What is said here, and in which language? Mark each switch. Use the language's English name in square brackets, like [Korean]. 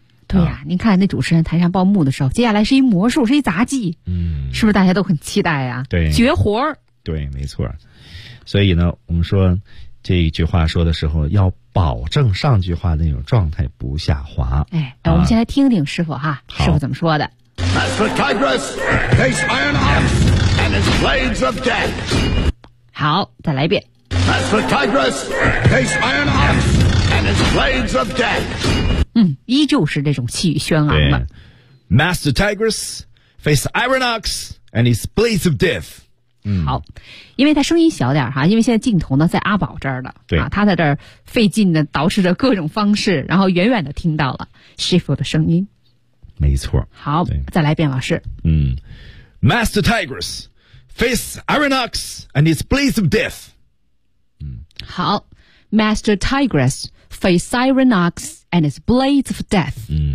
[Chinese] 对呀、啊啊，您看那主持人台上报幕的时候，接下来是一魔术，是一杂技，嗯，是不是大家都很期待呀、啊？对，绝活儿。对，没错。所以呢，我们说这一句话说的时候要。保证上句话的那种状态不下滑。哎，我们先来听听师傅哈、啊，师傅怎么说的 [English] ？Master Tigress, face iron ox and his blades of death. [Chinese] 好，再来一遍。 [English] Master Tigress, face iron ox and his blades of death. [Chinese] 嗯，依旧是这种气宇轩昂的。 [English] Master Tigress, face iron ox and his blades of death. [Chinese] 嗯、好，因为他声音小点哈，因为现在镜头呢在阿宝这儿的，对、啊、他在这儿费劲的捯饬着各种方式，然后远远的听到了 Shifu 的声音，没错。好，再来一遍，老师。嗯 [English] ，Master Tigress, face Iron Ox and his blades of death。 [Chinese] 嗯，好 [English] Master Tigress face Siren Ox and its blades of death.